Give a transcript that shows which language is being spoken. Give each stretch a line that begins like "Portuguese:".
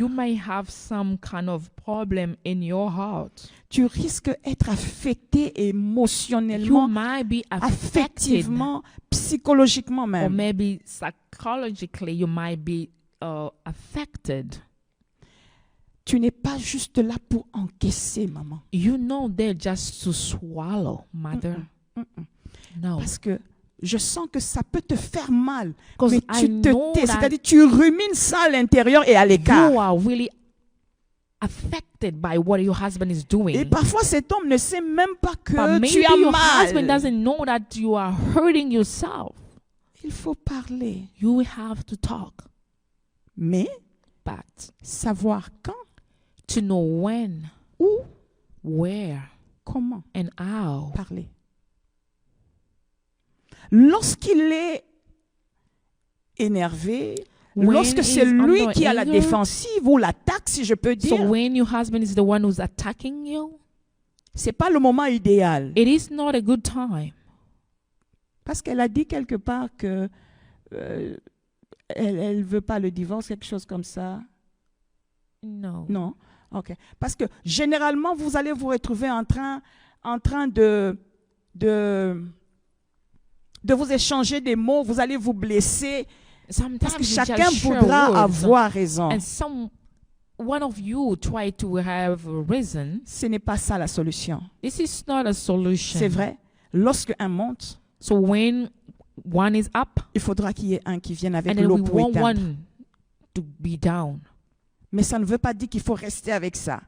English: You may have some kind of problem in your heart.
French: Tu risques d'être affecté émotionnellement,
English: you might be
French: affectivement, psychologiquement même.
English: Or maybe psychologically you might be affected.
French: Tu n'es pas juste là pour encaisser, maman.
English: You know they're just to swallow, mother. No.
French: Parce que je sens que ça peut te faire mal, mais tu te tais, c'est-à-dire tu rumines ça à l'intérieur et à l'écart.
English: You are really affected by what your husband is doing.
French: Et parfois cet homme ne sait même pas que tu as
English: your
French: mal.
English: Husband doesn't know that you are hurting yourself.
French: Il faut parler.
English: You have to talk.
French: Mais
English: but
French: savoir quand,
English: to know when,
French: où,
English: where,
French: comment,
English: and how.
French: Parler. Lorsqu'il est énervé, lorsque c'est lui qui a la défensive ou l'attaque, si je peux dire,
English: so when your husband is the one who's attacking you,
French: c'est pas le moment idéal.
English: It is not a good time.
French: Parce qu'elle a dit quelque part que elle veut pas le divorce, quelque chose comme ça.
English: No.
French: Non. OK. Parce que généralement vous allez vous retrouver en train de vous échanger des mots, vous allez vous blesser. Parce que chacun voudra avoir raison.
English: And one of you try to have reason.
French: Ce n'est pas ça la solution.
English: This is not a solution.
French: C'est vrai. Lorsque un monte,
English: so when one is up,
French: il faudra qu'il y ait un qui vienne avec l'eau pour éteindre.
English: One to be down.
French: Mais ça ne veut pas dire qu'il faut rester avec ça.